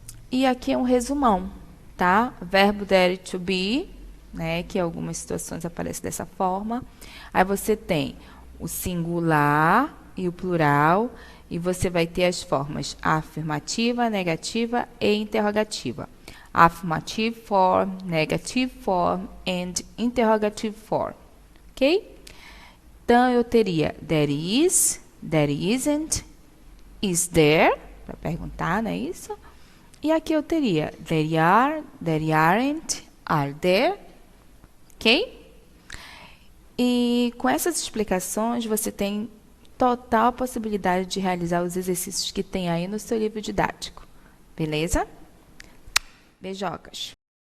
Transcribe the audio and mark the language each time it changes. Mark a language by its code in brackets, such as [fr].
[pt] E aqui é um resumão, tá? Verbo there to be, né, que em algumas situações aparece dessa forma. Aí você tem o singular e o plural, e você vai ter as formas afirmativa, negativa e interrogativa. [en] Affirmative form, negative form and interrogative form. Ok? [pt] Então, eu teria there is, there isn't, is there, para perguntar, não é isso? E aqui eu teria there are, there aren't, are there, ok? E com essas explicações, você tem total possibilidade de realizar os exercícios que tem aí no seu livro didático. Beleza? Beijocas!